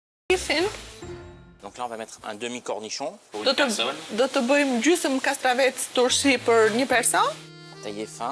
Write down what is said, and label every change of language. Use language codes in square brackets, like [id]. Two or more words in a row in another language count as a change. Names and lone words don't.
[fr] Fin, Donc là, on va mettre un demi-cornichon pour [sq] do [fr] une [sq] të, [fr] personne, [sq] do të bëjmë gjysmë kastravec turshi për një person, [fr] taillé fin.